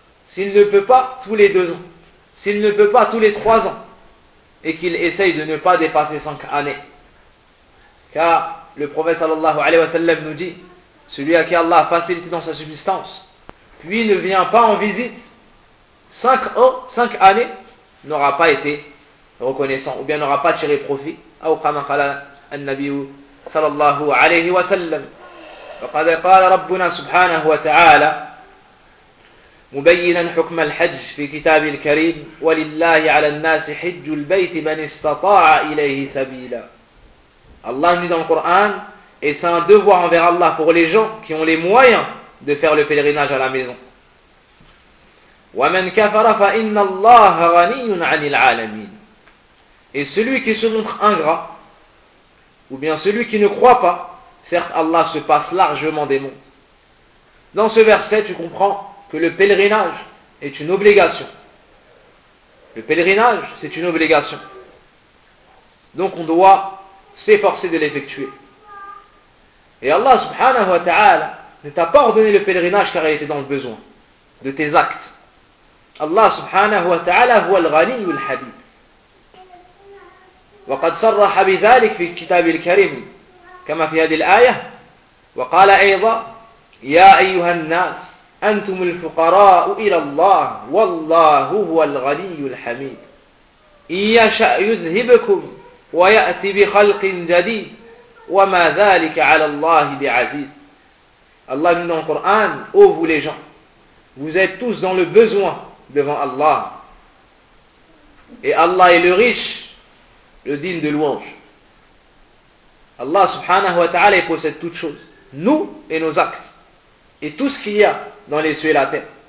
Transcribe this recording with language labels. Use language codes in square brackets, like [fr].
[fr] S'il ne peut pas tous les 2 ans, s'il ne peut pas tous les 3 ans, et qu'il essaye de ne pas dépasser 5 années. Car le prophète sallallahu alayhi wa sallam nous dit, celui à qui Allah a facilité dans sa subsistance, puis ne vient pas en visite 5 ans, 5 années, n'aura pas été reconnaissant ou bien n'aura pas tiré profit. Ou comme [ar] قال النبي صلى الله عليه وسلم وقد قال ربنا سبحانه وتعالى مبينا حكم الحج في كتاب الكريم ولله على الناس حج البيت من استطاع اليه سبيلا. [fr] Allah dit dans le Coran, et c'est un devoir envers Allah pour les gens qui ont les moyens de faire le pèlerinage à la maison. [ar] وَمَنْ كَفَرَ فَإِنَّ اللَّهَ غَنِيٌّ عَنِ الْعَالَمِينَ. [fr] Et celui qui se montre ingrat, ou bien celui qui ne croit pas, certes Allah se passe largement des mondes. Dans ce verset, tu comprends que le pèlerinage est une obligation. Le pèlerinage, c'est une obligation. Donc on doit s'efforcer de l'effectuer. Et Allah subhanahu wa ta'ala ne t'a pas ordonné le pèlerinage car il était dans le besoin de tes actes. [ar] الله سبحانه وتعالى هو الغني الحبيب وقد صرح بذلك في الكتاب الكريم كما في هذه الآية وقال أيضا يا أيها الناس أنتم الفقراء إلى الله والله هو الغني الحميد إن يشأ يذهبكم ويأتي بخلق جديد وما ذلك على الله بعزيز. الله من القرآن أو [fr] vous les gens, vous êtes tous dans le besoin devant Allah. Et Allah est le riche, le digne de louange. Allah subhanahu wa ta'ala possède toutes choses, nous et nos actes, et tout ce qu'il y a dans les cieux et la terre.